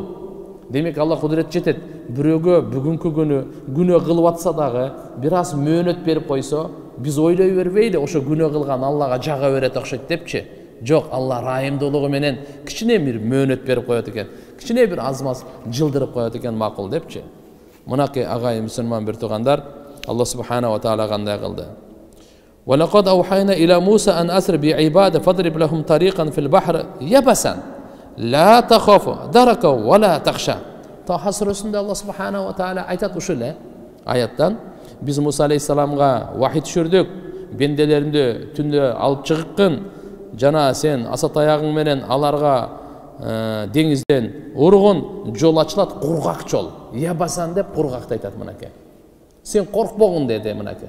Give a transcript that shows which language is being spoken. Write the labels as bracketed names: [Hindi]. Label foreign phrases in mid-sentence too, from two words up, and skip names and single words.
[Kyrgyz] Демек Алла кудрет жетет. Бирөөгө бүгүнкү күнү күнөө кылып атса дагы, бир аз мөөнөт берип койсо, биз ойлой бербейли, ошо күнөө кылган Аллага жага берет окшойт депчи. Жок, Алла райымдуулугу менен кичине бир мөөнөт берип коет экен. Кичине бир азмаз жылдырып коет экен, макул депчи. Мынакей агай мусулман бир туугандар, [Arabic] الله سبحانه وتعالى [Kyrgyz] кандай кылды? [Arabic] وَلَقَدْ أَوْحَيْنَا إِلَى مُوسَى أَنْ أَسْرِ بِعِبَادِي فَاضْرِبْ لَهُمْ طَرِيقًا فِي الْبَحْرِ يَبَسًا لَا تَخَافُ دَرَكًا وَلَا تَخْشَى. [Kyrgyz] Таха сүрөсүндө [Arabic] الله سبحانه وتعالى [Kyrgyz] айтат ушул эле аяттан: биз Муса алейхиссаламга вахий түшүрдүк, бенделеримди түндө алып чыгыккын, жана сен аса таягың менен аларга деңизден ургун, жол ачылат, кургак жол. Ябасан деп кургакты айтат мынакей. Сен коркпогун деди мынакей.